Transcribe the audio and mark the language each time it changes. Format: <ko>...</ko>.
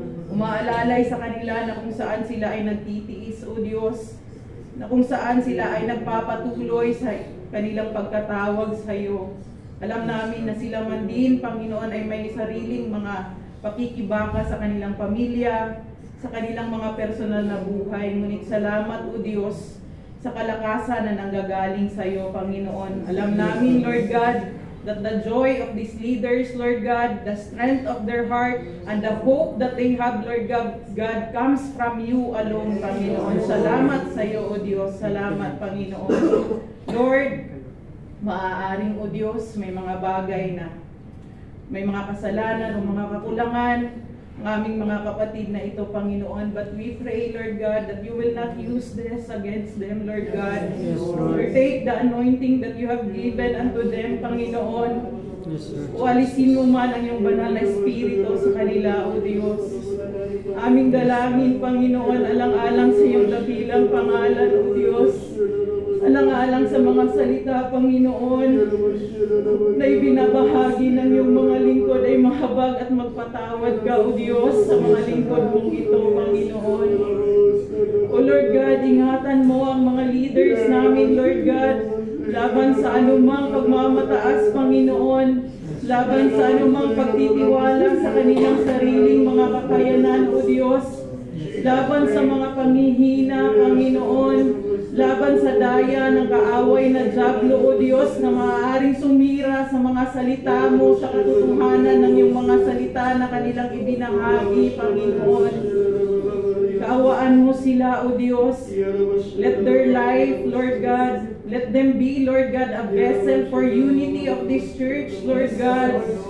<tl>Umaalalay sa kanila na kung saan sila ay nagtitiis, O Diyos, na kung saan sila ay nagpapatuloy sa kanilang pagkatawag sa iyo. Alam namin na sila man din, Panginoon, ay may sariling mga pakikibaka sa kanilang pamilya, sa kanilang mga personal na buhay. Ngunit salamat, O Diyos, sa kalakasan na nanggagaling sa iyo, Panginoon. Alam namin,</tl> <en>Lord God, that the joy of these leaders, Lord God, the strength of their heart, and the hope that they have, Lord God, comes from you alone, Panginoon.</en> <tl>Salamat sa iyo, O Diyos. Salamat, Panginoon. Lord, maaaring, O Diyos, may mga bagay na may mga kasalanan o mga kakulangan ang aming mga kapatid na ito, Panginoon.</tl> <en>But we pray, Lord God, that you will not use this against them, Lord God. Yes, Lord. Or take the anointing that you have given unto them, Panginoon. Yes, Lord.</en> <tl>O alisin mo man ang iyong banal na espiritu sa kanila, O Diyos. Aming dalangin, Panginoon, alang-alang sa iyong dakilang pangalan, O Diyos. Alang-alang sa mga salita, Panginoon, na ibinabahagi ng iyong mga lingkod ay mahabag at magpatawad ka, O Diyos, sa mga lingkod mong ito, Panginoon. O Lord God, ingatan mo ang mga leaders namin, Lord God, laban sa anumang pagmamataas, Panginoon, laban sa anumang pagtitiwala sa kanilang sariling mga kakayanan, O Diyos, laban sa mga panghihina, Panginoon, laban sa daya ng kaaway na dyablo, O Diyos, na maaaring sumira sa mga salita mo, sa katotohanan ng iyong mga salita na kanilang ibinahagi, Panginoon. Kaawaan mo sila, O Diyos.</tl> <en>Let their life, Lord God, let them be, Lord God, a vessel for unity of this church, Lord God.</en>